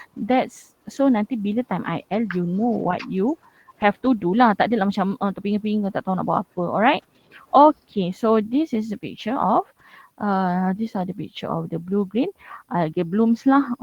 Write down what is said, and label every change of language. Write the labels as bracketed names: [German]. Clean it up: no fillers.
[English] That's so [Malay] nanti bila [English] time IL, you know what you have to do lah. [Malay] Tak adalah macam terpinga-pinga tak tahu nak buat apa. [English] Alright. Okay, so this is the picture of these are the picture of the blue green algae blooms lah.